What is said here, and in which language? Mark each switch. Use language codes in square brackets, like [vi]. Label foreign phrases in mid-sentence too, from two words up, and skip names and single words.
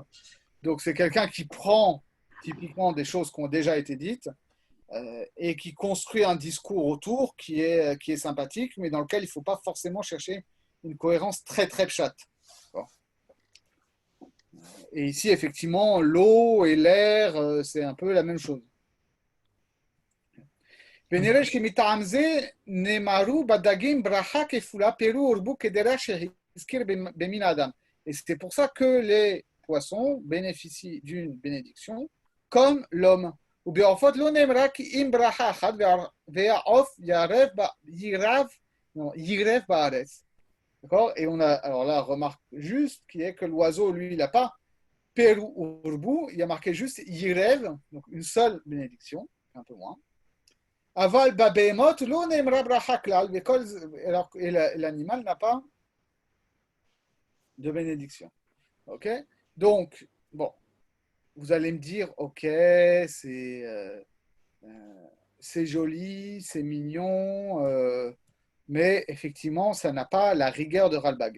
[fr] Donc c'est quelqu'un qui prend typiquement des choses qui ont déjà été dites et qui construit un discours autour qui est sympathique, mais dans lequel il ne faut pas forcément chercher une cohérence très très pchate. Bon. Et ici, effectivement, l'eau et l'air, c'est un peu la même chose. [he] ונראה שמטעם זה נאמרו בדגים ברכה כפולה פירו ורבו כדרך שהזכיר במין האדם. [fr] Et c'est pour ça que les poissons bénéficient d'une bénédiction comme l'homme. [he] ובעופות לא נאמרה כי אם ברכה אחת והעוף ירב בארץ. [fr] D'accord? Et on a alors là remarque juste qui est que l'oiseau lui il n'a pas [he] פרו ורבו, [fr] il a marqué juste yirev, donc une seule bénédiction, un peu moins. [he] אבל בבהמות לא נאמרה ברכה כלל, [fr] et l'animal n'a pas de bénédiction. Ok? Donc bon, vous allez me dire ok, c'est joli, c'est mignon. Mais effectivement, ça n'a pas la rigueur de Ralbag.